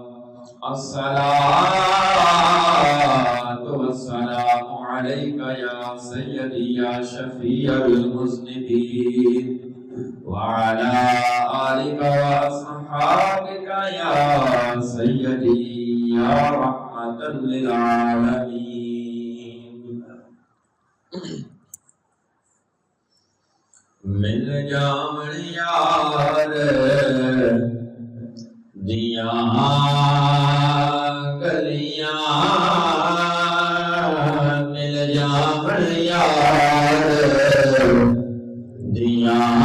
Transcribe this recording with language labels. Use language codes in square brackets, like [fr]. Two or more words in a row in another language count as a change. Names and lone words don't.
[ar] الصلاة والسلام عليك يا سيدي يا شفيع المذنبين وعلى آلك وأصحابك يا سيدي يا رحمة للعالمين [pa] مل جاون یار دیاں گلیاں مل جاون یار دیاں